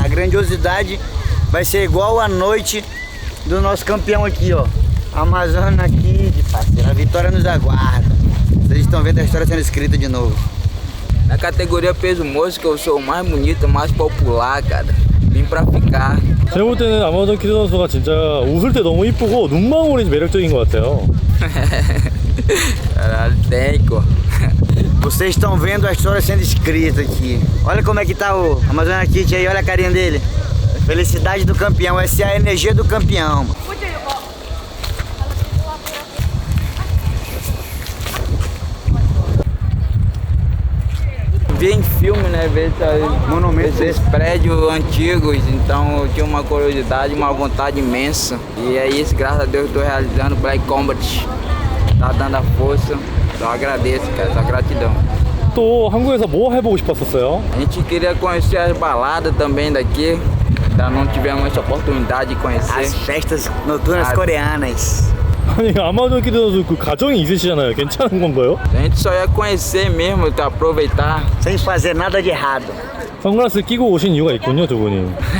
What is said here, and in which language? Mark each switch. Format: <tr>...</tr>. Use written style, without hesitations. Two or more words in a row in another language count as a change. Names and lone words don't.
<pt>A grandiosidade vai ser igual a noite do nosso campeão aqui, ó. Amazônia aqui, de parceiro. A vitória nos aguarda. Vocês estão vendo a história sendo escrita de novo. Na categoria peso moço, que eu sou o mais bonito, mais popular, cara. Vim pra ficar.</pt> <ko>제가 볼 때는 아마존 키드 선수가 진짜 웃을 때 너무 이쁘고 눈망울이 매력적인 것 같아요.</ko> <pt>Técnico. Vocês estão vendo a história sendo escrita aqui. Olha como é que tá o Amazônia Kit aí, olha a carinha dele. Felicidade do campeão, essa é a energia do campeão. Ver em filme, né? Ver esses prédios antigos, então eu tinha uma curiosidade, uma vontade imensa. E é isso, graças a Deus, estou realizando o Black Combat. Tá dando a força, eu agradeço, cara, essa gratidão.</pt> <ko>또 한국에서 뭐 해보고 싶었었어요?</ko> <pt>A gente queria conhecer as baladas também daqui, ainda não tivemos essa oportunidade de conhecer. As festas noturnas coreanas.</pt> <ko>아니 아마존 키드 선수 그 가정이 있으시잖아요. 괜찮은 건가요?</ko> <pt>A gente só ia conhecer mesmo, aproveitar. Sem fazer nada de errado.</pt> <ko>선글라스 끼고 오신 이유가 있군요, 두 분이.</ko>